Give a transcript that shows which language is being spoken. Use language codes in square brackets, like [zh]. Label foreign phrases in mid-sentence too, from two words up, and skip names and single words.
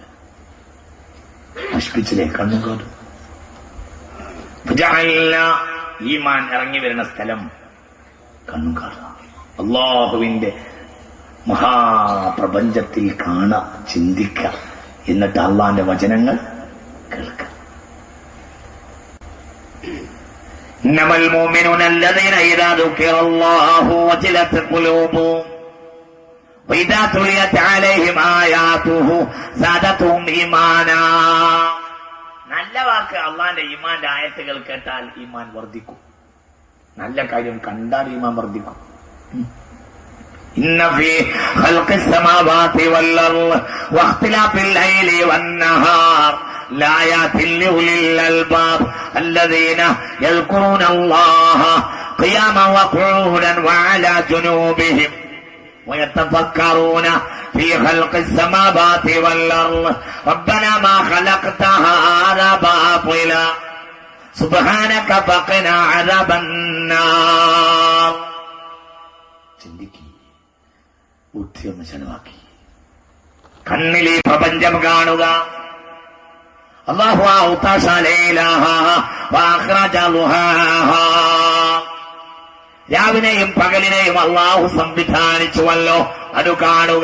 [ml] നശിപ്പിച്ചില്ലേ കണ്ണും കാടും. ഈമാൻ ഇറങ്ങി വരുന്ന സ്ഥലം കണ്ണും കാടുക. അള്ളാഹുവിന്റെ മഹാപ്രപഞ്ചത്തിൽ കാണ, ചിന്തിക്ക, എന്നിട്ട് അള്ളാന്റെ വചനങ്ങൾ കേൾക്ക. [ar] إنما المؤمنون الذين إذا ذكر الله وجلت قلوبهم وإذا تليت عليهم آياته زادتهم إيمانا. [ml] നല്ല വാക്ക് അള്ളാന്റെ ഈമാന്റെ ആയത്തുകൾ കേട്ടാൽ ഈമാൻ വർദ്ധിക്കും. നല്ല കാര്യം കണ്ടാൽ ഈമാൻ വർദ്ധിക്കും. [ar] إن في خلق السماوات والأرض واختلاف الليل والنهار لآيات لأولي الألباب الذين يذكرون الله قياما وقعودا وعلى جنوبهم ويتفكرون في خلق السماوات والأرض ربنا ما خلقت هذا باطلا سبحانك فقنا عذاب النار. [ml] ചിന്തിക്ക്, ബുദ്ധി ഒന്ന് ചെലവാക്കി കണ്ണിൽ ഈ പ്രപഞ്ചം കാണുക. അല്ലാഹു [ar] أغطش ليلها وأخرج ضحاها. [ml] രാവിനെയും പകലിനെയും അല്ലാഹു സംവിധാനിച്ചുവല്ലോ, അത് കാണുക.